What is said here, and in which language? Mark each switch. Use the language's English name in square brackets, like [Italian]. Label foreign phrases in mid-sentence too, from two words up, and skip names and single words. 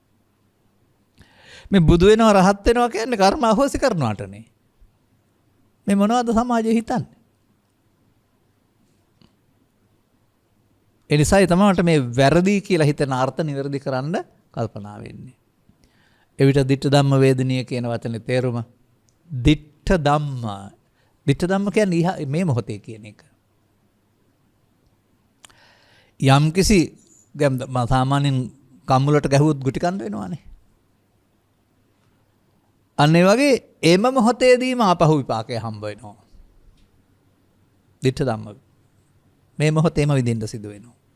[Sinhala] මේ බුදු වෙනවා රහත් වෙනවා කියන්නේ කර්ම අහෝසි කරනවාටනේ. මේ මොනවද සමාජයේ හිතන්නේ? ඒ නිසායි තමයි මේ වැරදි කියලා හිතන අර්ථ නිවැරදි කරන්න කල්පනා වෙන්නේ. එවිට [Pali] ditta ධම්ම වේදනීය [Sinhala] කියන වචනේ තේරුම [Pali] ditta ධම්ම. ditta ධම්ම [Sinhala] කියන්නේ මේ මොහොතේ කියන එක. යම්කිසි සාමාන්‍යයෙන් කම්මුලට ගැහුවොත් ගුටි කන්න වෙනවානේ. අන්න ඒ වගේ එම මොහොතේදීම ආපහු විපාකය හම්බ වෙනවා. [Pali] ditta ධම්ම. [Sinhala] මේ මොහොතේම විඳින්න සිදු වෙනවා.